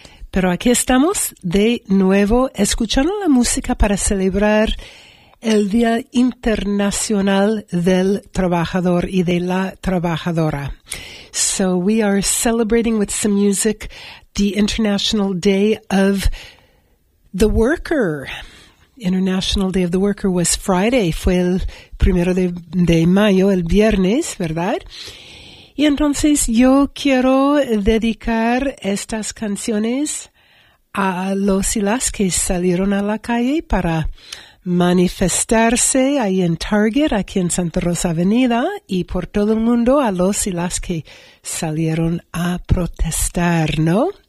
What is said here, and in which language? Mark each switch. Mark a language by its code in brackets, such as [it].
[es] Pero aquí estamos de nuevo escuchando la música para celebrar el Día Internacional del Trabajador y de la Trabajadora. [en] So we are celebrating with some music the International Day of the Worker. International Day of the Worker was Friday. [es] Fue el primero de mayo, el viernes, ¿verdad? Y entonces yo quiero dedicar estas canciones a los y las que salieron a la calle para manifestarse ahí en Target, aquí en Santa Rosa Avenida, y por todo el mundo a los y las que salieron a protestar, ¿no?